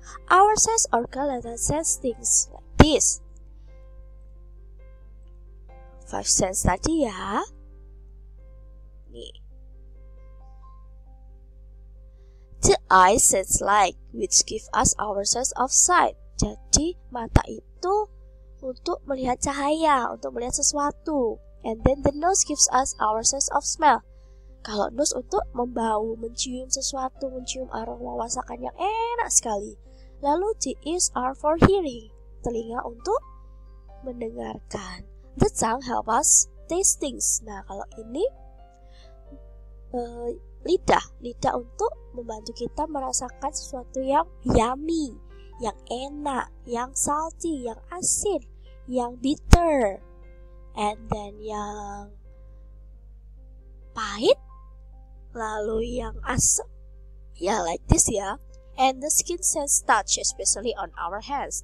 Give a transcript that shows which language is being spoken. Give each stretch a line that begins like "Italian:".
English: Our sense organ let us sense things like this.
Indonesian: 5 sense tadi ya. Nih.
English: The eye sense light, which give us our sense of sight.
Indonesian: Jadi mata itu untuk melihat cahaya, untuk melihat sesuatu.
English: And then the nose gives us our sense of smell.
Indonesian: Kalau nose untuk membau, mencium sesuatu, mencium aroma masakan yang enak sekali.
English: Lalu the ears are for hearing,
Indonesian: telinga untuk mendengarkan.
English: The tongue help us taste things.
Indonesian: Nah kalau ini lidah untuk membantu kita merasakan sesuatu yang yummy, yang enak, yang salty, yang asin, yang bitter, and then yang pahit, lalu yang asam, ya like this ya.
English: And the skin sense touch, especially on our hands.